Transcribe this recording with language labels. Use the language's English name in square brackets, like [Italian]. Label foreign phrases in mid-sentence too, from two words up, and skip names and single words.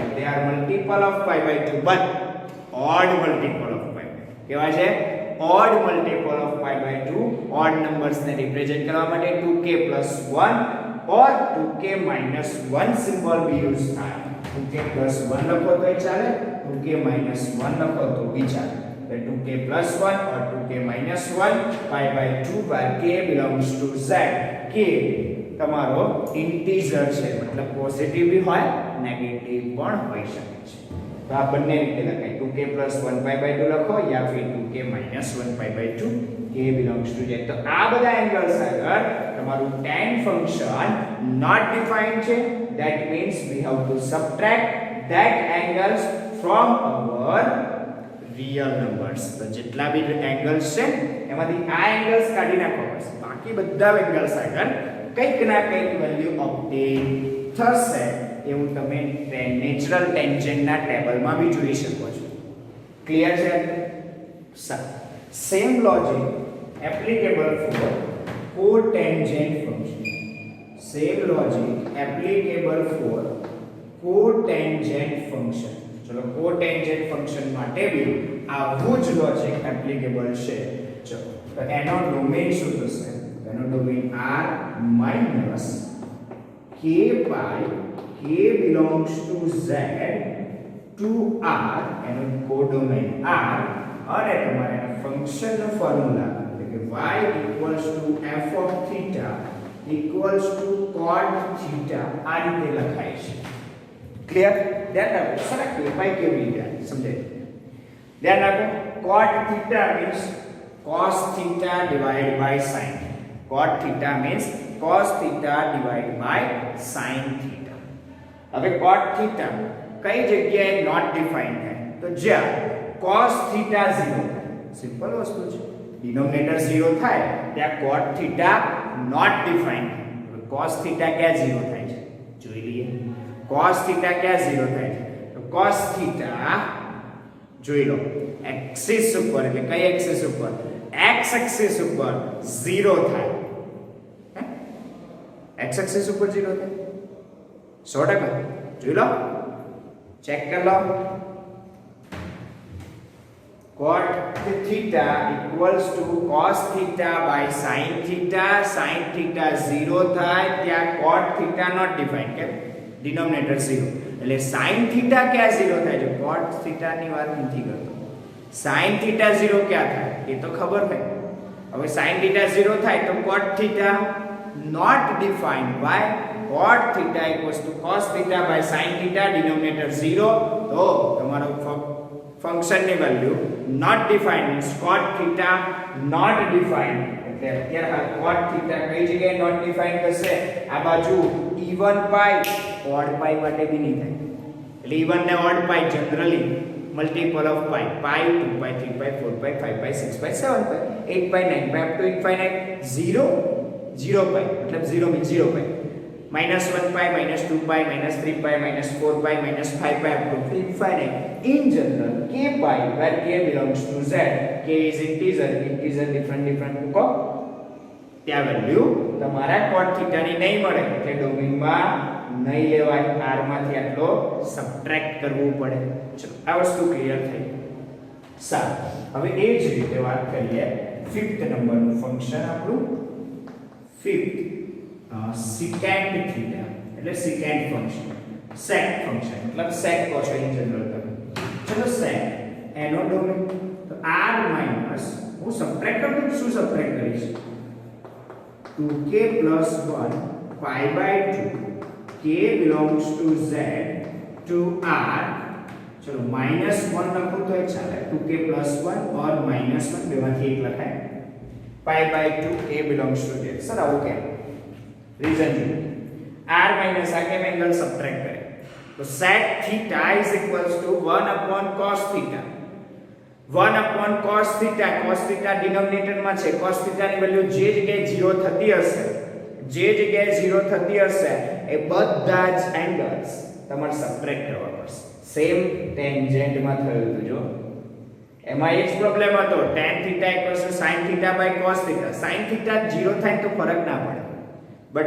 [English] they are multiple of π/2 but odd multiple of π/2. [Gujarati] કેવા છે? [English] odd multiple of π/2. odd numbers [Gujarati] ને રિપ્રેઝન્ટ કરવા માટે 2k + 1 or 2k - 1 સિમ્બોલ બી યુઝ થાય. 2k + 1 લખો તો ચાલે, 2k - 1 લખો તો બી ચાલે. [English] 2k + 1 or 2k - 1 π/2 where k belongs to z. [Gujarati] k તમારો ઇન્ટીજર છે, મતલબ પોઝિટિવ બી હોય નેગેટિવ પણ હોઈ શકે છે. તો આ બંને રીતે લખાય. 2k + 1 π/2 લખો [Hindi] या फिर [Gujarati] 2k - 1 π/2. [English] k belongs to z. [Gujarati] તો આ બધા એંગલ્સ આગળ તમારું tan ફંક્શન [English] not defined [Gujarati] છે. [English] that means we have to subtract that angles from our real numbers. [Gujarati] તો જેટલા બી એંગલ્સ છે એમાંથી આ એંગલ્સ કાઢી નાખો બસ. બાકી બધા એંગલ્સ આગળ કંઈક ના કંઈક વેલ્યુ ઓબ્ટેન થશે. એવું તમે નેચરલ ટેન્જેન્ટના ટેબલમાં બી જોઈ શકો છો. ક્લિયર છે? [English] same logic applicable for cotangent function. Same logic applicable for cotangent function. [Gujarati] ચલો [English] cotangent function [Gujarati] માટે બી આવું જ [English] logic applicable [Gujarati] છે. ચલો તો એનો ડોમેન શું થશે? એનો ડોમેન [English] r minus k by k belongs to z to r [Gujarati] એનો કોડોમેન r અને તમારે એના ફંક્શનનો ફોર્મ્યુલા [English] y equals to f of theta equals to cot theta [Gujarati] આ રીતે લખાય છે. ક્લિયર? ધ્યાન રાખો. સરસ કહેવાય કેવી રીતે સમજાય. ધ્યાન રાખો. [English] cot theta means cos theta divided by sin. cot theta means cos theta divided by sin theta. [Gujarati] હવે [English] cot theta [Gujarati] કઈ જગ્યાએ [English] not define [Gujarati] થાય? તો જ્યાં [English] cos theta [Gujarati] 0 થાય. સિમ્પલ વસ્તુ છે. डिनोमिनेटर 0 થાય ત્યાં [English] cot theta not defined. cos theta [Gujarati] ક્યાં 0 થાય છે જોઈ લઈએ. [English] cos theta [Gujarati] ક્યાં 0 થાય છે? તો [English] cos theta [Gujarati] જોઈ લો એક્સિસ ઉપર, એટલે કઈ એક્સિસ ઉપર? x એક્સિસ ઉપર 0 થાય. x એક્સિસ ઉપર 0 થાય 100%. જોઈ લો, ચેક કરી લો. [English] cot theta equals to cos theta by sin theta. sin theta [Gujarati] 0 થાય ત્યાં [English] cot theta not defined. [Gujarati] કે ડિનોમિનેટર 0 એટલે [English] sin theta [Gujarati] ક્યાં 0 થાય છે? [English] cot theta [Gujarati] ની વાત નથી કરતો. [English] sin theta [Gujarati] 0 ક્યાં થાય એ તો ખબર હોય. હવે [English] sin theta [Gujarati] 0 થાય તો [English] cot theta not defined. why? cot theta equals to cos theta by sin theta, denominator 0. [Gujarati] તો તમારો ફંક્શન ની વેલ્યુ [English] not defined means cot theta not defined. [Gujarati] એટલે અત્યારે [English] cot theta [Gujarati] કઈ જગ્યાએ [English] not defined [Gujarati] થશે? આ બાજુ [English] even pi odd pi [Gujarati] માટે બી નહીં થાય. [English] એટલે even ને odd pi generally multiple of pi, pi 2 pi 3 pi 4 pi 5 pi 6 pi 7 pi 8 pi 9 pi up to infinite. 0 0 pi मतलब 0 means 0 pi, -1 pi, -2 pi, -3 pi, -4 pi, -5 pi up to infinite. In general k pi where k belongs to z, k is integer different [Gujarati] મૂકો ત્યાં વેલ્યુ તમારા [English] cot theta [Gujarati] ની નહીં મળે એટલે ડોમેનમાં નહીં લેવાય. r માંથી આટલો સબટ્રેક્ટ કરવું પડે. ચલો આ વસ્તુ ક્લિયર થઈ. સારું, હવે એ જ રીતે વાત કરીએ 5th નંબરનું ફંક્શન આપણું. 5th [English] secant theta [Gujarati] એટલે secant ફંક્શન, sec ફંક્શન मतलब sec કહો છો [English] in general [Gujarati] તમે. ચલો sec એનો ડોમેન તો r માઈનસ હું સબટ્રેક્ટ કરું તો શું સબટ્રેક્ટ કરીશ? [English] 2k + 1 pi/2 k belongs to z to r. [Gujarati] ચલો -1 લખું તો ચાલે. 2k + 1 और -1 બેમાંથી એક લખાય. [English] pi/2 k belongs to z. [Gujarati] સર આવું કેમ? રીઝન જો r માઈનસ આ કેમ એંગલ સબટ્રેક્ટ કરે તો [English] sec theta is equals to 1 upon cos theta 1 upon cos theta [Gujarati] ડિનોમિનેટર માં છે [English] cos theta [Gujarati] ની વેલ્યુ જે જગ્યાએ 0 થતી હશે એ બધા જ એંગલ્સ તમારે સબટ્રેક્ટ કરવા પડશે સેમ ટેન્જેન્ટ માં થયું હતું જો એમાં એ જ પ્રોબ્લેમ હતો [English] tan theta sin theta by cos theta sin theta [Gujarati] 0 થાય તો ફરક ના પડે બટ